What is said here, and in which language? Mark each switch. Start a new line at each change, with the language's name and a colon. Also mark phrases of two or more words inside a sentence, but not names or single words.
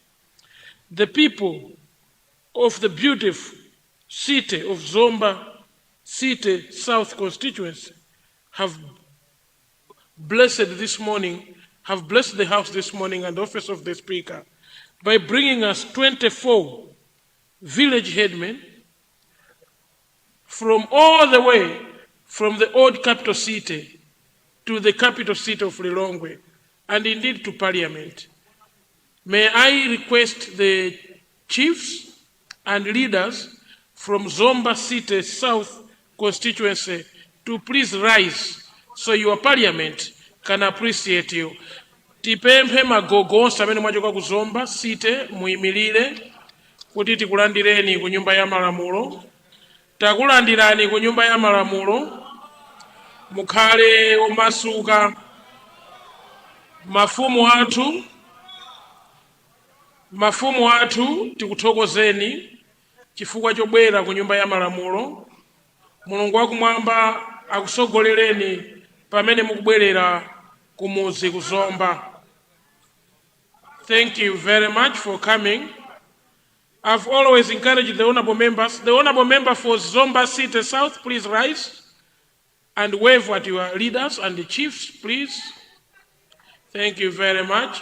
English: The people of the beautiful city of Zomba City South constituency have blessed the house this morning and the office of the speaker by bringing us 24 village headmen from all the way from the old capital city to the capital city of Lilongwe, and indeed to Parliament. May I request the chiefs and leaders from Zomba City South constituency to please rise so your Parliament can appreciate you.
Nyanja: Tipemphe magogo onse amene mwachoka ku Zomba City muyimirire kuti tikulandireni ku nyumba ya malamulo. Takulandirani ku nyumba ya malamulo, mukhale omasuka. Mafumu athu tikuthokozeni chifukwa chobwera ku nyumba ya malamulo. Mulungu wakumwamba akusogolereni pamene mukubwerera kumuzi ku Zomba.
English: Thank you very much for coming. I've always encouraged the honorable members. The honorable member for Zomba City South, please rise and wave at your leaders and the chiefs, please. Thank you very much.